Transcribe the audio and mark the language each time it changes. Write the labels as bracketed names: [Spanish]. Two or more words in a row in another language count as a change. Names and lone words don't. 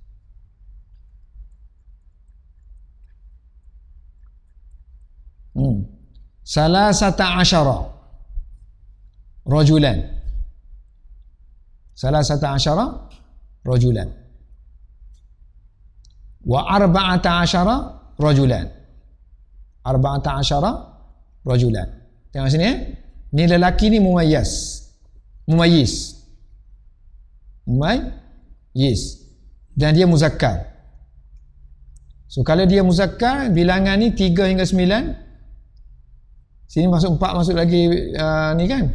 [Arabic] ثلاثة عشر رجلا. ثلاثة عشر رجلا. وأربعة عشر رجلا. أربعة عشر رجلا. [Malay] Tengok sini Ni lelaki ni mumayyiz. Mumayyiz. Mumayyiz. Dan dia muzakkar. So kalau dia muzakkar, bilangan ni 3 hingga 9. Sini masuk 4, masuk lagi ni kan.